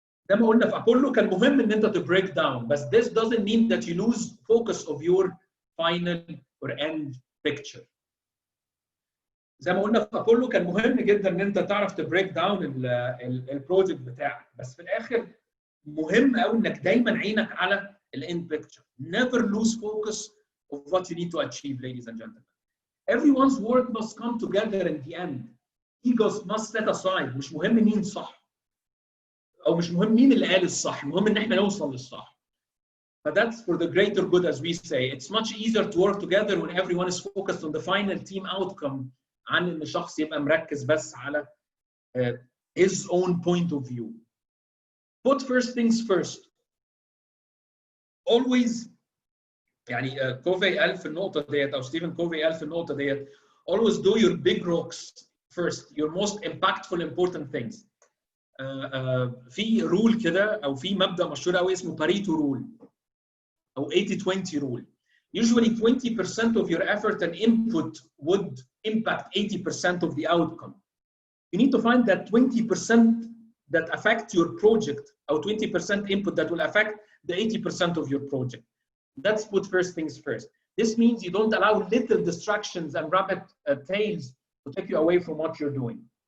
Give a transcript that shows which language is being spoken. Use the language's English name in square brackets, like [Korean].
[Arabic] زي ما قلنا في أبولو كان مهم إن أنت [English] to break down, but this doesn't mean that you lose focus of your final or end picture. [Arabic] زي ما قلنا في أبولو كان مهم جدا إن أنت تعرف [English] to break down [Arabic] البروجكت بتاعك، بس في الآخر مهم قوي إنك دايما عينك على الend picture. [English] Never lose focus of what you need to achieve, ladies and gentlemen. Everyone's work must come together in the end. Egos must set aside. [Arabic] مش مهم مين صح أو مش مهم مين اللي قال الصح، المهم إن إحنا نوصل للصح. [English] But that's for the greater good, as we say. It's much easier to work together when everyone is focused on the final team outcome [Arabic] عن إن شخص يبقى مركز بس على his own point of view. [English] Put first things first. [Arabic] Always يعني كوفي قال في النقطة ديت أو ستيفن كوفي قال في النقطة ديت [English] always do your big rocks first, your most impactful important things. [Arabic] في رول كده أو في مبدأ مشهور قوي اسمه باريتو رول أو 80-20 rule. [English] Usually 20% of your effort and input would impact 80% of the outcome. You need to find that 20% that affect your project or 20% input that will affect the 80% of your project. That's put first things first. This means you don't allow little distractions and rabbit tails to take you away from what you're doing.